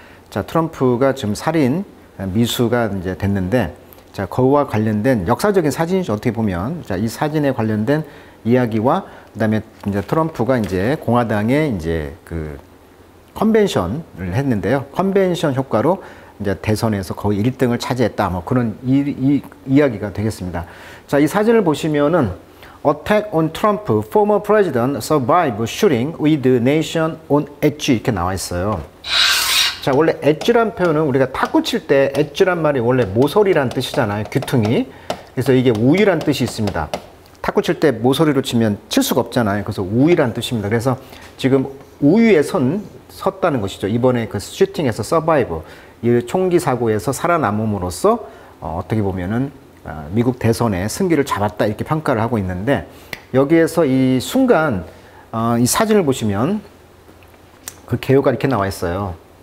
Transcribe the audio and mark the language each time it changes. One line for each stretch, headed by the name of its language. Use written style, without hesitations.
Korean: 자, 트럼프가 지금 살인 미수가 이제 됐는데, 자, 그와 관련된 역사적인 사진이죠. 어떻게 보면 자, 이 사진에 관련된 이야기와 그다음에 이제 트럼프가 이제 공화당의 이제 그 컨벤션을 했는데요. 컨벤션 효과로 이제 대선에서 거의 1등을 차지했다. 뭐 그런 이야기가 되겠습니다. 자, 이 사진을 보시면은
English: Attack on Trump, former president survive shooting with the nation on edge
Korean: 이렇게 나와 있어요. 자, 원래 엣지란 표현은 우리가 탁구 칠 때 엣지란 말이 원래 모서리란 뜻이잖아요. 귀퉁이. 그래서 이게 우위란 뜻이 있습니다. 탁구 칠 때 모서리로 치면 칠 수가 없잖아요. 그래서 우위란 뜻입니다. 그래서 지금 우위에 섰다는 것이죠. 이번에 그 슈팅에서 서바이브, 이 총기 사고에서 살아남음으로써 어떻게 보면은 미국 대선의 승기를 잡았다 이렇게 평가를 하고 있는데, 여기에서 이 순간 이 사진을 보시면 그 개요가 이렇게 나와 있어요.